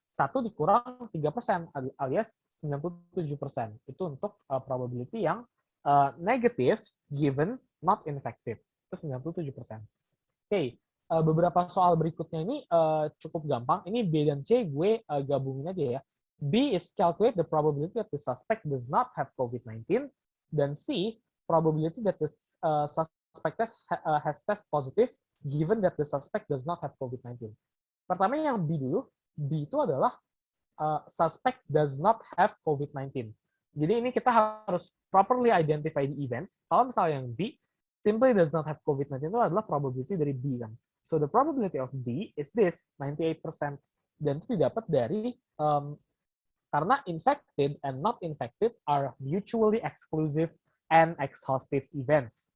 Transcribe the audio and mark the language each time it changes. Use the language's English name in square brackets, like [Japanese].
[Indonesian] 1 dikurang 3%, alias 97%. Itu untuk probability yang negatif given not infected. Itu 97%. Oke, beberapa soal berikutnya ini cukup gampang. Ini B dan C gue gabungin aja ya. [English] B is calculate the probability that the suspect does not have COVID-19. Dan C, probability that the suspect has test positive given that the suspect does not have COVID-19. [Indonesian] Pertama yang B dulu. B itu adalah [English] suspect does not have COVID-19. [Indonesian] Jadi ini kita harus [English] properly identify the events. [Indonesian] Kalau misalnya yang B, [English] simply does not have COVID-19 [Indonesian] itu adalah probability dari B kan. [English] So the probability of B is this, 98%. [Indonesian] Dan itu didapat dari, karena [English] infected and not infected are mutually exclusive and exhaustive events.